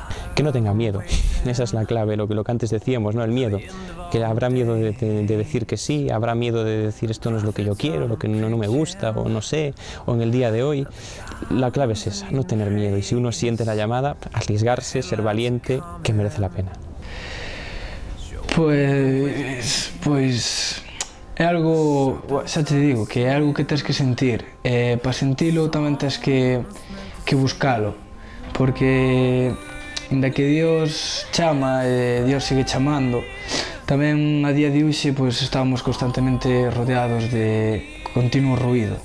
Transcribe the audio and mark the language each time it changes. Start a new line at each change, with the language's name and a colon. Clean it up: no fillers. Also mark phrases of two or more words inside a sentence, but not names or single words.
Spanish: Que no tenga miedo, esa es la clave, lo que antes decíamos, ¿no? El miedo, que habrá miedo de decir que sí, habrá miedo de decir esto no es lo que yo quiero, lo que no me gusta, o no sé, o en el día de hoy. La clave es esa, no tener miedo, y si uno siente la llamada, arriesgarse, ser valiente, que merece la pena.
Galician: Pois é algo, xa te digo, que é algo que tens que sentir. Para sentilo tamén tens que buscalo, porque inda que Dios chama e Dios sigue chamando, tamén a día de hoxe pois, estamos constantemente rodeados de continuo ruído.